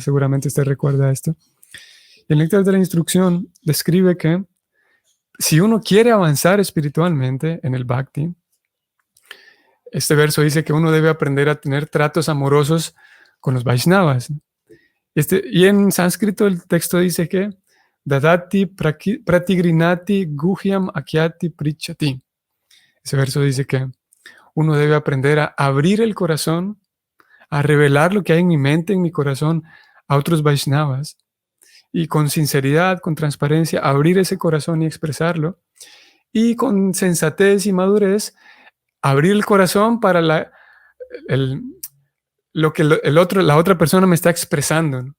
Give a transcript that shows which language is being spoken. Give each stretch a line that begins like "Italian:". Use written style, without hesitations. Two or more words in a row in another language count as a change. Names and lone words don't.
Spanish: Seguramente usted recuerda esto. El Néctar de la Instrucción describe que si uno quiere avanzar espiritualmente en el Bhakti, este verso dice que uno debe aprender a tener tratos amorosos con los Vaishnavas. Y en sánscrito el texto dice que
Sanskrit: Dadati pratigrinati guhyam akyati prichati.
Spanish: Ese verso dice que uno debe aprender a abrir el corazón, a revelar lo que hay en mi mente, en mi corazón, a otros Vaishnavas. Y con sinceridad, con transparencia, abrir ese corazón y expresarlo. Y con sensatez y madurez, abrir el corazón para lo que la otra persona me está expresando, ¿no?